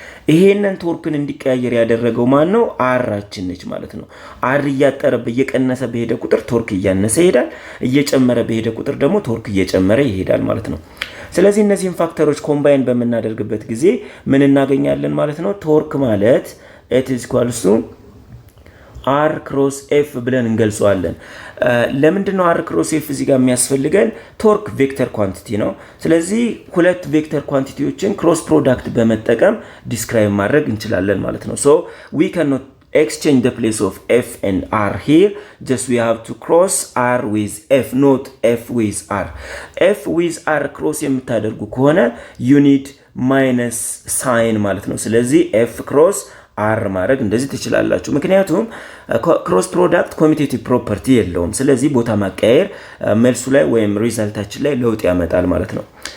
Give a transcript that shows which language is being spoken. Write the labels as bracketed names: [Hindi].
[Amharic] ይሄንን ቶርክን እንዲቀያየር ያደረገው ማን ነው አራችን ነች ማለት ነው አር እያጠረ በየቀነሰ በሄደ ቁጥር ቶርክ እያነሰ ይሄዳል እየጨመረ በሄደ ቁጥር ደግሞ ቶርክ እየጨመረ ይሄዳል ማለት ነው ስለዚህ እነዚህን ፋክተሮች ኮምባይን በመናደርግበት ጊዜ ምን እናገኛለን ማለት ነው ቶርክ ማለት [English] it is equals to [Amharic] r cross f ብለን እንገልጸዋለን። ለምንድን ነው r cross f እዚህ ጋር የሚያስፈልገን? ቶርክ ቬክተር ኳንቲቲ ነው። ስለዚህ ሁለት ቬክተር ኳንቲቲዎችን ክሮስ ፕሮዳክት በመጠቀም ዲስክራይብ ማድረግ እንችላለን ማለት ነው። [English] so we cannot exchange the place of f and r here, just we have to cross r with f, not f with r. [Amharic] f with r cross የምታደርጉ ከሆነ [English] you need minus sign [Amharic] ማለት ነው። ስለዚህ f cross r ማድረግ እንደዚህ ትችላላችሁ። ምክንያቱም ክሮስ ፕሮዳክት ኮሚቴቲቭ ፕሮፐርቲ የለውም። ስለዚህ ቦታ ማቀያየር መልሱ ላይ ወይም ሪዛልታችን ላይ ለውጥ ያመጣል ማለት ነው።